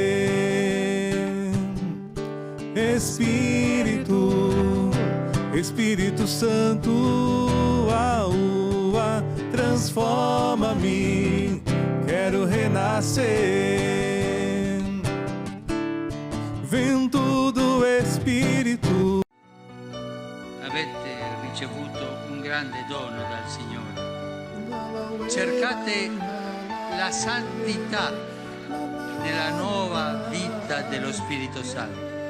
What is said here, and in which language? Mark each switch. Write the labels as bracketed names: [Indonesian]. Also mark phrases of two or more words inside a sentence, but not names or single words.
[Portuguese] Espírito Santo, transforma-me, quero renascer. Vento do Espírito. [Italian] Avete ricevuto un grande dono dal Signore. Cercate la santità nella nuova vita dello Spirito Santo.